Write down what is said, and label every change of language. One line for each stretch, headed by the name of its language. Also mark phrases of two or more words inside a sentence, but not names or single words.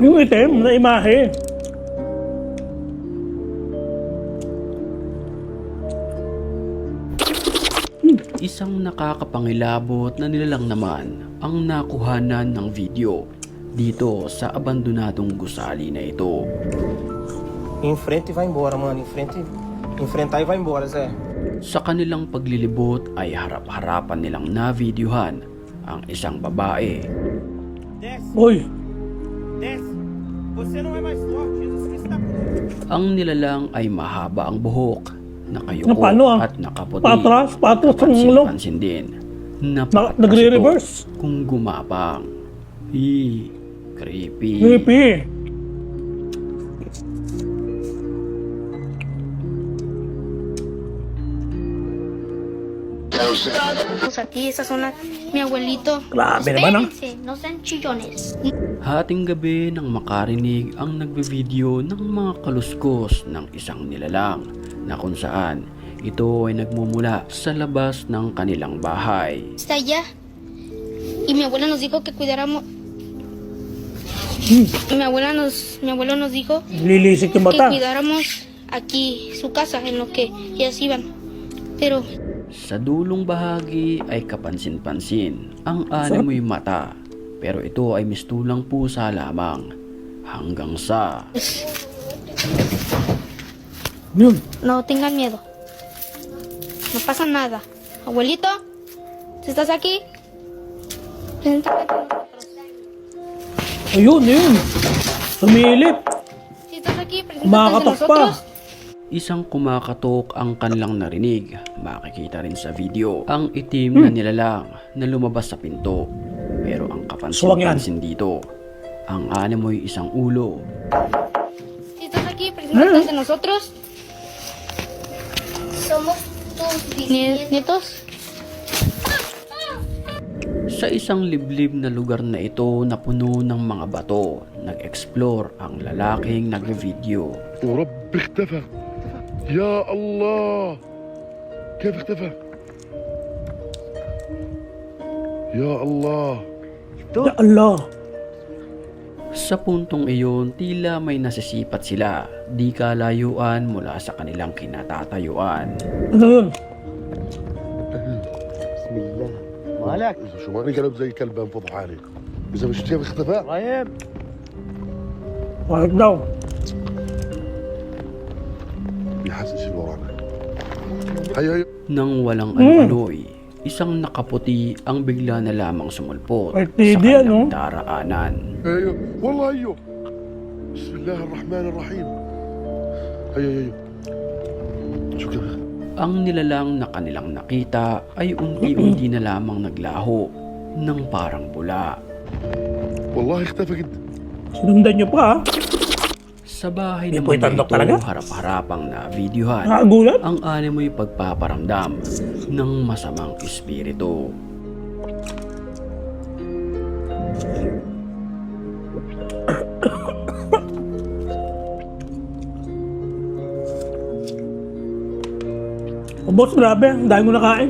Filipino: Yung itim na imahe. Isang nakakapangilabot na nilalang naman ang nakuhanan ng video dito sa abandonadong gusali na ito.
Portuguese: Enfrenta e vai embora, mano. Enfrenta e... Enfrentar e vai embora, Zé.
Filipino: Sa kanilang paglilibot ay harap-harapan nilang na-videohan ang isang babae.
Portuguese: Desce,
Filipino: Uy,
Portuguese: desce. Você não é mais forte. Jesus Cristo está comigo.
Filipino: Ang nilalang ay mahaba ang buhok, nakayuko Na paano, at nakaputi. patras ang ulo. Pansin din. Nagre-reverse. Kung gumapang. Creepy. Creepy.
Spanish: Aquí, esas son mi abuelito.
Filipino: Grabe naman, ah.
Spanish: Espérense, no sean chillones.
Filipino: Hating gabi nang makarinig ang nagbe-video ng mga kaluskos ng isang nilalang na kung saan ito ay nagmumula sa labas ng kanilang bahay.
Spanish: Está allá. Y mi abuela nos dijo que cuidáramos. Mi abuelo nos dijo
Filipino: Lilisik yung
Spanish: que
Filipino: mata.
Spanish: cuidáramos aquí su casa en lo que ellas iban. Pero
Filipino: Sa dulong bahagi ay kapansin-pansin ang animoy mata, pero ito ay mistulang pusa lamang hanggang sa Yun.
Spanish: no tengan miedo. No pasa nada. Abuelito, si estás aquí, preséntate con nosotros.
Filipino: Ayun, yun. Sumilip.
Spanish: Si estás aquí, preséntate
Filipino: Kumakatok
Spanish: con
Filipino: pa.
Spanish: nosotros.
Filipino: isang kumakatok ang kanilang narinig. Makikita rin sa video ang itim na nilalang na lumabas sa pinto. Pero ang Swag yan. kapansin-pansin dito, ang animoy isang ulo.
Spanish: Si estás aquí, preséntate ante nosotros. Somos tus nietos.
Filipino: Sa isang liblib na lugar na ito na puno ng mga bato, nag-explore ang lalaking nagre-video.
Arabic: ورب اختفى يا الله كيف اختفى يا الله يا الله.
Filipino: Sa puntong iyon, tila may nasisipat sila, di kalayuan mula sa kanilang kinatatayuan. Ano yun?
Arabic: بسم الله مالك شو مالي قلب زي كلب انفضح عليك اذا مش كيف اختفى
Portuguese: Vai,
Filipino: Wag daw.
Arabic: بيحسس اللي ورانا هيا هيا
Filipino: Nang walang ano-ano'y, isang nakaputi ang bigla na lamang sumulpot Ay, sa TV, kanilang ano?
Arabic: هيا
Filipino: daraanan.
Arabic: والله هيو بسم الله الرحمن الرحيم هيا هيا شو كذا
Filipino: Ang nilalang na kanilang nakita ay unti-unti na lamang naglaho ng parang bula.
Arabic: والله اختفى جدا
Filipino: Sinundan niyo pa, ha? Sa bahay May naman na tandok ito, talaga? harap-harapang na videohan Nakagulat? ang animoy pagpaparamdam ng masamang espiritu. O boss, grabe. Ang dami mo nakain.